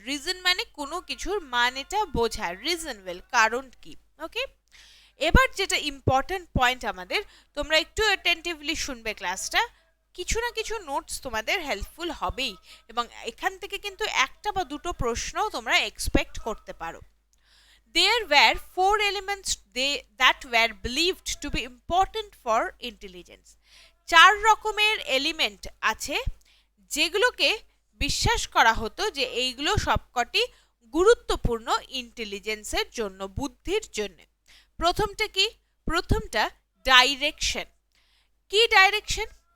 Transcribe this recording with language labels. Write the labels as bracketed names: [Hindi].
[Bangla] Reason মানে কোনো কিছুর মানেটা বোঝা, রিজন ওয়েল কারণ কি। ওকে, এবার যেটা ইম্পর্টেন্ট পয়েন্ট আমাদের, তোমরা একটু অ্যাটেন্টিভলি শুনবে ক্লাসটা, কিছু না কিছু নোটস তোমাদের হেল্পফুল হবেই এবং এখান থেকে কিন্তু একটা বা দুটো প্রশ্ন তোমরা এক্সপেক্ট করতে পারো। [English] There were 4 elements that were believed to be important for intelligence. [Bangla] 4 রকমের এলিমেন্ট আছে যেগুলোকে বিশ্বাস করা হতো যে এইগুলো সবকটি গুরুত্বপূর্ণ ইন্টেলিজেন্সের জন্য, বুদ্ধির জন্য। প্রথমটা কি? প্রথমটা ডাইরেকশন। কি ডাইরেকশন?